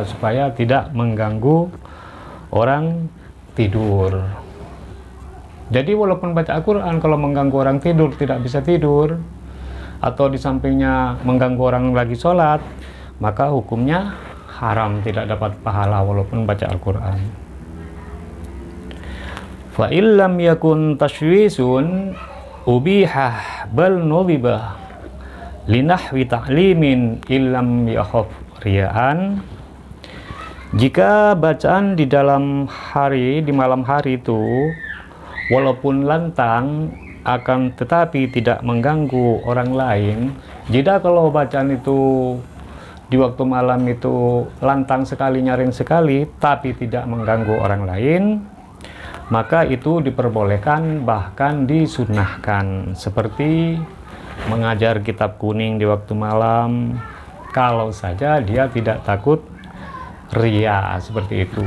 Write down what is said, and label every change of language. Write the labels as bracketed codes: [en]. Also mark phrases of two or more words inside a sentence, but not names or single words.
[id] Supaya tidak mengganggu orang tidur. Jadi walaupun baca Al-Quran, kalau mengganggu orang tidur, tidak bisa tidur, atau di sampingnya mengganggu orang lagi sholat, maka hukumnya haram, tidak dapat pahala walaupun baca Al-Quran. [ar] فإن لم يكن تشويش أبيح بل ندب لنحو تعليم إن لم يخف رياء. [id] Jika bacaan di dalam hari, di malam hari itu walaupun lantang akan tetapi tidak mengganggu orang lain. Jika kalau bacaan itu di waktu malam itu lantang sekali, nyaring sekali, tapi tidak mengganggu orang lain, maka itu diperbolehkan, bahkan disunnahkan, seperti mengajar kitab kuning di waktu malam, kalau saja dia tidak takut ria, seperti itu.